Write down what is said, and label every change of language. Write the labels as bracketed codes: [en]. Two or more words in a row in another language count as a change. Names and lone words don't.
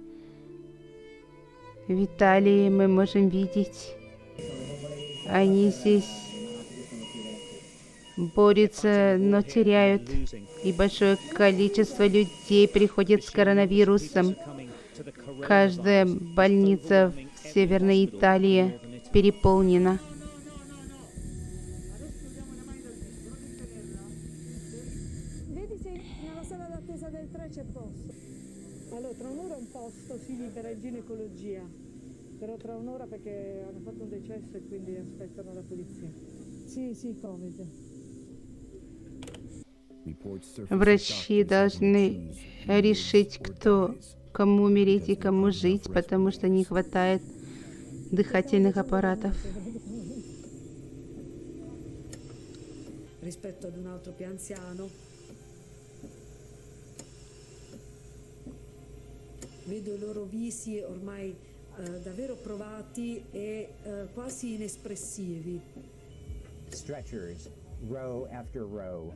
[ru] В Италии мы можем видеть, они здесь борются, но теряют. И большое количество людей приходит с коронавирусом. Каждая больница в Северной Италии переполнена. [it] Però tra un'ora perché hanno fatto un decesso e quindi aspettano la polizia. Sì, Covid. [ru] Врачи должны решить, кому умереть и кому жить, потому что не хватает дыхательных аппаратов. [it] Rispetto ad un altro più anziano. Vedo i loro visi ormai davvero provati e quasi inespressivi. [en] Stretchers, row after row.